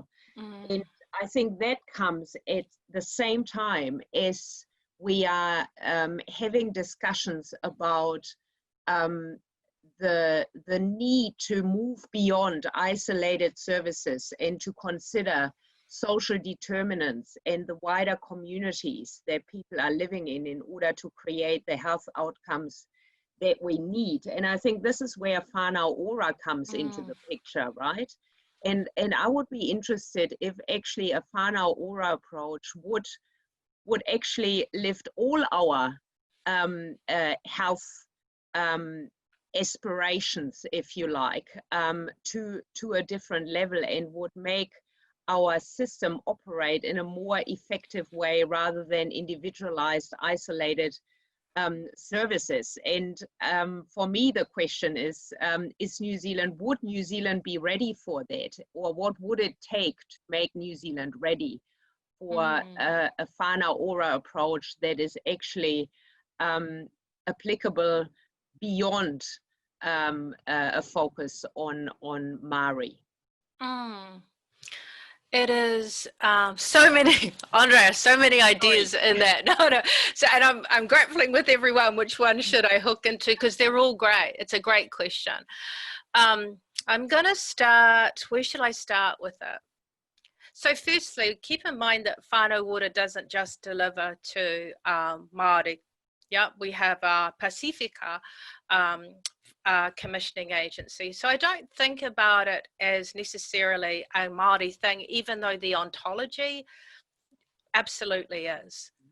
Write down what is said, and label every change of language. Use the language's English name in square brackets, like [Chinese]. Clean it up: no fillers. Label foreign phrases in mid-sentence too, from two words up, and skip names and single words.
[English] And I think that comes at the same time as we are having discussions about the need to move beyond isolated services and to consider social determinants and the wider communities that people are living in order to create the health outcomes that we need. And I think this is where whānau ora comes into the picture, right? And I would be interested if actually a whānau ora approach would actually lift all our health aspirations, if you like, to a different level, and would make our system operate in a more effective way rather than individualized, isolated services. And for me, the question is would New Zealand be ready for that? Or what would it take to make New Zealand ready for a whānau ora approach that is actually applicable beyond a focus on Maori? It is so many, Andrea, so many ideas in that. No. So, and I'm grappling with everyone. Which one should I hook into? Because they're all great. It's a great question. I'm going to start. Where should I start with it? So firstly, keep in mind that whānau ora doesn't just deliver to Māori. Yeah, we have our Pacifica commissioning agency. So I don't think about it as necessarily a Māori thing, even though the ontology absolutely is.